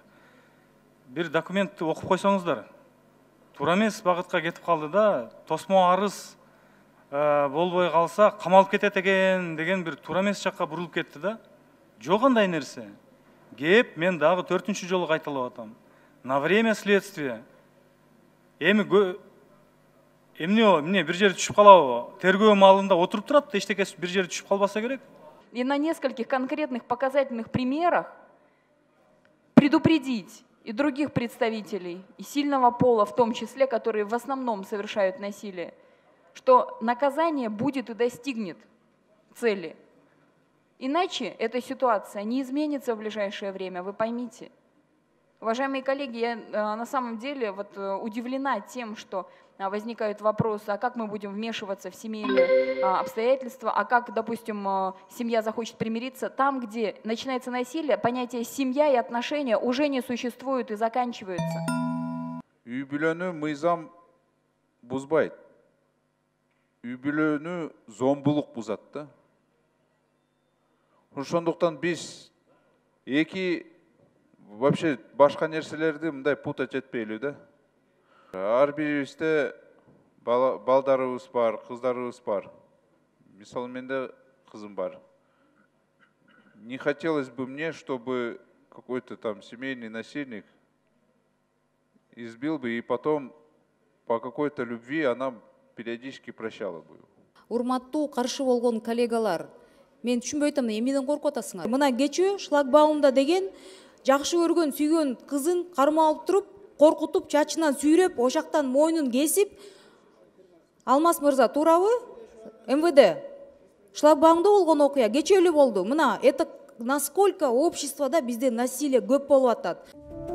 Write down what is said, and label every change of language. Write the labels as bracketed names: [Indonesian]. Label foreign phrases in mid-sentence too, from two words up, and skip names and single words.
[Kyrgyz] Бир документти окуп койсоңуздар. Туура эмес багытка кетип калды да, тосмо арыз болбой калса камалып кетет экен деген бир туура эмес жакка бурулуп кетти да. Жок андай нерсе. Кеп, мен дагы 4-чү жолу кайталап атам. [Russian] На время следствия. [Kyrgyz] Эмне бир жери түшүп калабы? Тергөө маалында отуруп турат да, эчтеке бир жери түшүп калбаса керек. [Russian] И на нескольких конкретных показательных примерах предупредить и других представителей, и сильного пола в том числе, которые в основном совершают насилие, что наказание будет и достигнет цели. Иначе эта ситуация не изменится в ближайшее время, вы поймите. Уважаемые коллеги, я на самом деле удивлена тем, что возникают вопросы, а как мы будем вмешиваться в семейные обстоятельства, а как, допустим, семья захочет примириться. Там, где начинается насилие, понятие семья и отношения уже не существуют и заканчиваются. [Kyrgyz] Үй бүлөнү мыйзам бузбайт. Үй бүлөнү зомбулук бузат да. Ошондуктан биз вообще башка нерселерди мындай путать этпейлүү да. Ар бирибизде балдарыбыз бар, кыздарыбыз бар. Мисалы, менде кызым бар. [Russian] Не хотелось бы мне, чтобы какой-то там семейный насильник избил бы, и потом по какой-то любви она периодически прощала бы. [Kyrgyz] Урматтуу каршы болгон коллегалар, мен түшүнбөй атам, эмнеден коркуп атасыңар? Мына кечээ шлагбаумда деген жакшы көргөн, сүйгөн кызын кармап алып туруп, коркутуп, чачынан сүйрөп, ошактан мойнун кесип, Алмаз мырза, туурабы? МВД. Шлагбаумда болгон окуя кечээ эле болду. Мына, [Russian] это насколько [Kyrgyz] обществода бизде насилие көп болуп атат.